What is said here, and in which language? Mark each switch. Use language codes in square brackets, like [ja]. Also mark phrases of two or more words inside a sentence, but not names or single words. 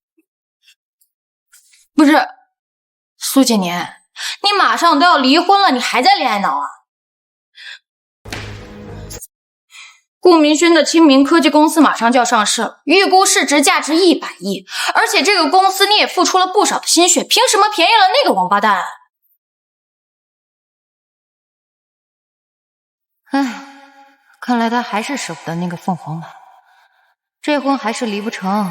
[zh] 不是，蘇景年，你馬上都要離婚了，你還在戀愛腦啊？顧明軒的清明科技公司馬上就要上市了，預估市值價值100億，而且這個公司你也付出了不少的心血，憑什麼便宜了那個王八蛋？唉，看來他還是捨不得那個鳳凰男，這婚還是離不成。